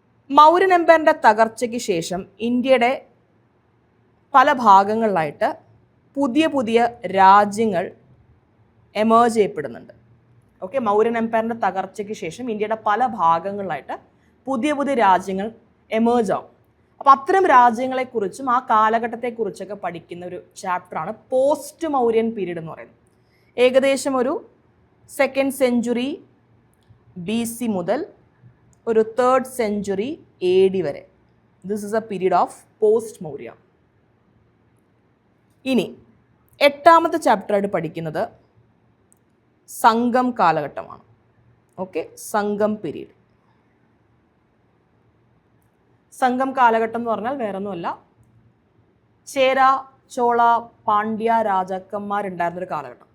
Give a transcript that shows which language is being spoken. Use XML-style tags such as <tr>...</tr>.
<ml>മൗര്യൻ എംപയറിൻ്റെ തകർച്ചയ്ക്ക് ശേഷം ഇന്ത്യയുടെ പല ഭാഗങ്ങളിലായിട്ട് പുതിയ പുതിയ രാജ്യങ്ങൾ എമേർജ് ചെയ്യപ്പെടുന്നുണ്ട്. ഓക്കെ, മൗര്യൻ എംപയറിൻ്റെ തകർച്ചയ്ക്ക് ശേഷം ഇന്ത്യയുടെ പല ഭാഗങ്ങളിലായിട്ട് പുതിയ പുതിയ രാജ്യങ്ങൾ എമേർജ് ആവും. അപ്പോൾ അത്തരം രാജ്യങ്ങളെക്കുറിച്ചും ആ കാലഘട്ടത്തെക്കുറിച്ചൊക്കെ പഠിക്കുന്ന ഒരു ചാപ്റ്ററാണ് പോസ്റ്റ് മൗര്യൻ പീരീഡ് എന്ന് പറയുന്നത്. ഏകദേശം ഒരു 2nd century BC മുതൽ ഒരു 3rd century AD വരെ.</ml> <en>This is a period of post Maurya.</en> <ml>ഇനി 8ാമത്തെ ചാപ്റ്ററായിട്ട് പഠിക്കുന്നത് സംഗം കാലഘട്ടമാണ്. ഓക്കെ, സംഗം പീരീഡ്. സംഗം കാലഘട്ടം എന്ന് പറഞ്ഞാൽ വേറൊന്നുമല്ല, ചേര, ചോള, പാണ്ഡ്യ രാജാക്കന്മാരുണ്ടായിരുന്നൊരു കാലഘട്ടം.</ml>